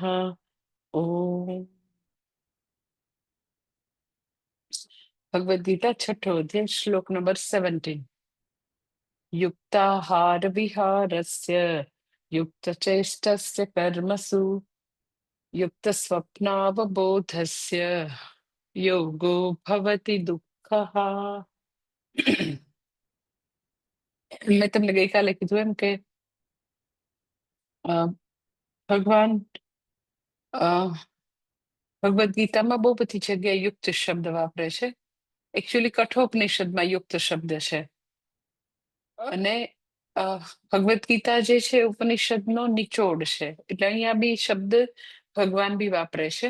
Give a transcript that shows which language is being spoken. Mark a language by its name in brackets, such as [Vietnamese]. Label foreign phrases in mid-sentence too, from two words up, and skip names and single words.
[Gujarati] ૐ ભગવદ ગીતા છઠો અધ્યાય શ્લોક નંબર 17। [Sanskrit] युक्ताहार विहारस्य युक्तचेष्टस्य कर्मसु युक्तस्वप्नावबोधस्य योगो भवति दुःखः। [Gujarati] મેં તમને ગઈકાલે કીધું એમ કે ભગવાન ભગવદ ગીતામાં બહુ બધી જગ્યાએ યુક્ત શબ્દ વાપરે છે. એકચ્યુઅલી કઠોપનિષદમાં યુક્ત શબ્દ છે અને ભગવદ ગીતા જે છે ઉપનિષદનો નિચોડ છે, એટલે અહીંયા બી શબ્દ ભગવાન બી વાપરે છે.